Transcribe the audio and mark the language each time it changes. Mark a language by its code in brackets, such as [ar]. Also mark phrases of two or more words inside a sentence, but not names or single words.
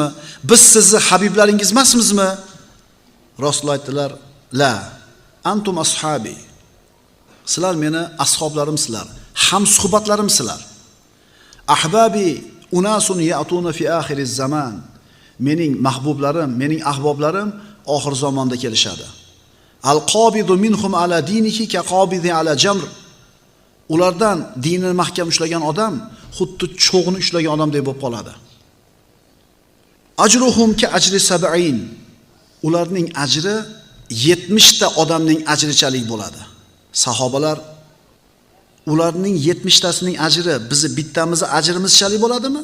[uz] Biz sizni habiblaringiz emasmizmi? Rasululloh aytdilar: [ar] "لا، أنتم أصحابي." [uz] Sizlar meni ashoblarimsizlar, hamsuhbatlarimsizlar. [ar] أحبابي أناس يأتون في آخر الزمان. [uz] Mening mahbublarim, mening ahboblarim oxir zamonda kelishadi. [ar] القابض منهم على دينه كقابض على الجمر. [uz] Ulardan dinini mahkam ushlagan odam xuddi cho'g'ni ushlagan odamdek bo'lib qoladi. [ar] أجرهم كأجر سبعين. [uz] Ularning ajri 70 ta odamning ajrichalik bo'ladi. Sahobalar ularning 70 tasining ajri bizni bittamizni ajrimizchalik bo'ladimi?